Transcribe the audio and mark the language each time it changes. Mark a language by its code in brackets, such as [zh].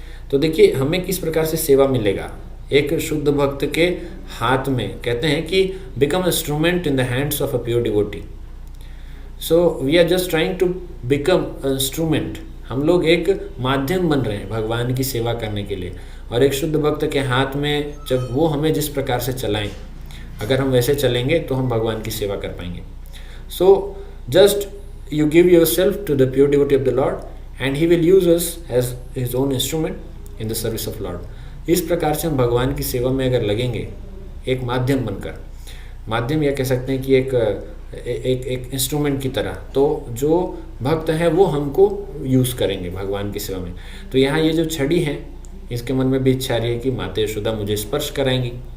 [hi] तो देखिए हमें किस प्रकार से सेवा मिलेगा। एक शुद्ध भक्त के हाथ में, कहते हैं कि [en] Become instrument in the hands of a pure devotee. So we are just trying to become instrument. [hi] हम लोग एक माध्यम बन रहे हैं भगवान की सेवा करने के लिए। और एक शुद्ध भक्त के हाथ में जब वो हमें जिस प्रकार से चलाएं, अगर हम वैसे चलेंगे तो हम भगवान की सेवा कर पाएंगे। [en] So just you give yourself to the pure devotee of the Lord and he will use us as his own instrument in the service of Lord। [hi] इस प्रकार से हम भगवान की सेवा में अगर लगेंगे एक माध्यम बनकर, माध्यम या कह सकते हैं कि एक इंस्ट्रूमेंट की तरह, तो जो भक्त है वो हमको यूज़ करेंगे भगवान की सेवा में। तो यहाँ ये जो छड़ी है इसके मन में भी इच्छा रही है कि माता यशोदा मुझे स्पर्श कराएंगी।